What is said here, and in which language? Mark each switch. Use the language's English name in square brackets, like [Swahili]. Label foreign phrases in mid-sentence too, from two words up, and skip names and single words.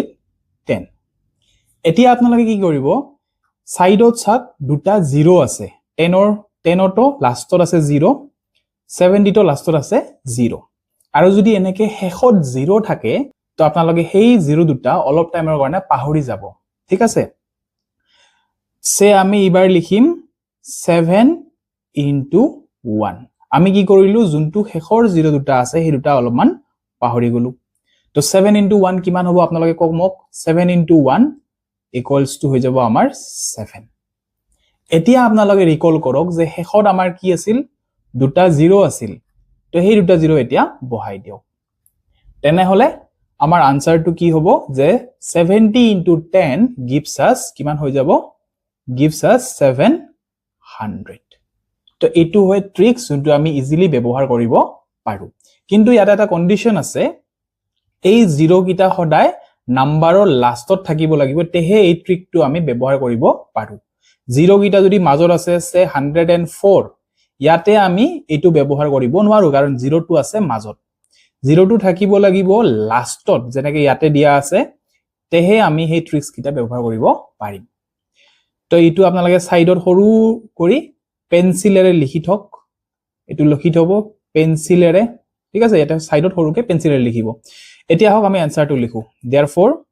[Assamese] 10 এতিয়া আপোনালোকে কি কৰিব সাইডত চাক দুটা 0 আছে 10 তো লাষ্টত আছে 0 70 তো লাষ্টত আছে 0 আৰু যদি এনেকৈ শেষত 0 থাকে তো আপোনালোকে সেই 0 দুটা অলপ টাইমৰ কাৰণে পাহৰি যাব ঠিক আছে সে আমি এবাৰ লিখিম 7 into 1 আমি কি কৰিলো যোনটো শেষৰ 0 দুটা আছে সেই দুটা অলপমান পাহৰি গলো তো 7 into 1 কিমান হ'ব আপোনালোকে কক মোক 7 into 1 [English] equals to [Assamese] হৈ যাব আমাৰ 7 এতিয়া আপোনালোকে ৰিকল কৰক যে শেষত আমাৰ কি আছিল দুটা 0 আছিল তো সেই দুটা 0 এতিয়া বহাই দিও তেনে হলে আমাৰ আনসাৰটো কি হ'ব যে 70 into 10 [English] gives us [Assamese] কিমান হৈ যাব [English] gives us [Assamese] 700 তো এটো হয় ট্ৰিক্স যোনটো আমি ইজিলি ব্যৱহাৰ কৰিব পাৰো কিন্তু ইয়াত এটা কন্ডিশন আছে এই 0 কিটা সদায় নাম্বাৰৰ লাষ্টত থাকিব লাগিব তেহে এই ট্ৰিকটো আমি ব্যৱহাৰ কৰিব পাৰো 0 কিটা যদি মাজত আছে সে 104 ইয়াতে আমি এটো ব্যৱহাৰ কৰিব নোৱাৰো কাৰণ 0 টো আছে মাজত 0 টো থাকিব লাগিব লাষ্টত যেনেকৈ ইয়াতে দিয়া আছে তেহে আমি এই ট্ৰিক্স কিটা ব্যৱহাৰ কৰিব পাৰিম তো এটো আপোনালোকে সাইডত সৰু কৰি পেন্সিলেৰে লিখি থক এটো লিখি থব পেন্সিলেৰে ঠিক আছে এটা সাইডত সৰুকে পেন্সিলেৰে লিখিব এতিয়া হক আমি আনসাৰটো লিখো therefore